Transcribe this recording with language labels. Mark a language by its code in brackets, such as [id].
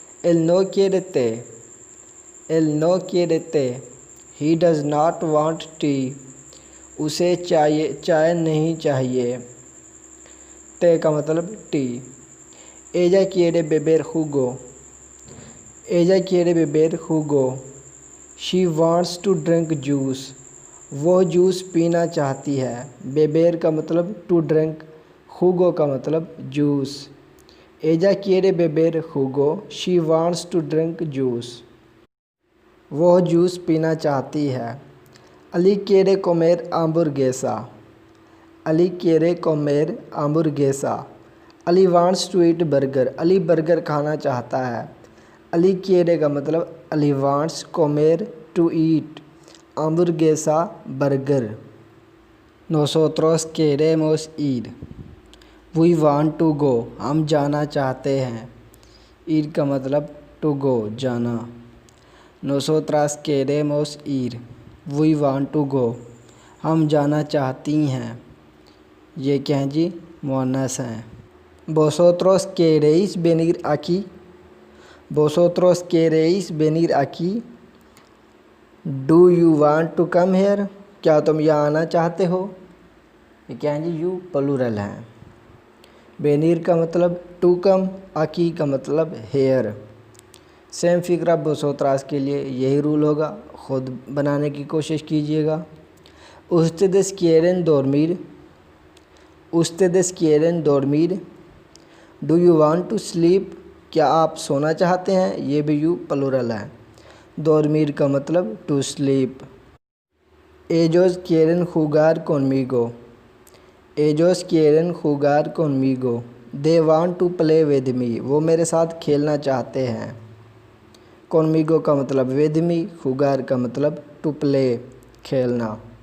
[es] él no quiere té, [en] he does not want tea, [hi] उसे चाय नहीं चाहिए। ते का मतलब T. [es] ella quiere beber jugo, [en] she wants to drink juice, [hi] वो जूस पीना चाहती है। बेबेर का मतलब [en] to drink, [hi] jugo का मतलब juice. [es] ella quiere beber jugo, [en] she wants to drink juice, [hi] वो जूस पीना चाहती है। Ali [es] quiere comer hamburguesa, [hi] Ali [en] wants to eat burger, [hi] Ali burger खाना चाहता है। अली quiere का मतलब Ali wants, comer [en] to eat, [hi] hamburguesa burger. [es] nosotros queremos ir, [en] we want to go, [hi] हम जाना चाहते हैं। ir का मतलब [en] to go, [hi] जाना। [es] nosotras queremos ir, [en] we want to go, [hi] हम जाना चाहती हैं। ये क्या है जी, मुअन्नस हैं। [es] vosotros queréis venir aquí, [en] do you want to come here, [hi] क्या तुम यहाँ आना चाहते हो। ये क्या है जी, [en] you plural [hi] हैं। venir का मतलब [en] to come, [hi] aquí का मतलब हेयर। सेम फिक्रा vosotras के लिए यही रूल होगा, ख़ुद बनाने की कोशिश कीजिएगा। [es] ustedes quieren dormir, [en] do you want to sleep, [hi] क्या आप सोना चाहते हैं। ये भी [en] you plural [hi] है। dormir का मतलब [en] To sleep. [es] ellos quieren jugar conmigo, [en] they want to play with me, [hi] वो मेरे साथ खेलना चाहते हैं। conmigo का मतलब [en] with me, [hi] jugar का मतलब [en] to play, [hi] खेलना।